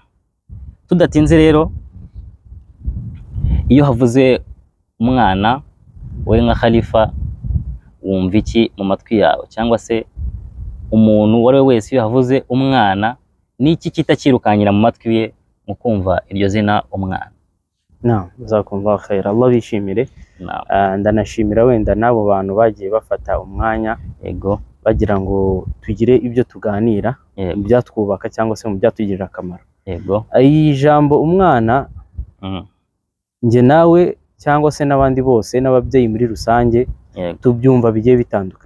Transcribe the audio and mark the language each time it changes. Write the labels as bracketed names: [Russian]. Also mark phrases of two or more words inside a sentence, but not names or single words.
[Kinyarwanda] Tudatinze rero, iyo havuze umwana, wowe nka Khalifa wumva iki mu matwi yawe? Cyangwa se umuntu wari wese iyo havuze umwana, ni iki kitakirukanyira mu matwi ye mu kumva iryo zina umwana? [Arabic] جزاكم الله خير, [Kinyarwanda] Allah bishimire. Ndanashimira wenda n'abo bantu bagiye bafata umwanya bagira ngo tugire ibyo tuganira mu byatwubaka cyangwa se mu byatugirira akamaro. Iyi jambo umwana, nge nawe cyangwa se n'abandi bose n'ababyeyi muri rusange tubyumva bigiye bitandukanye.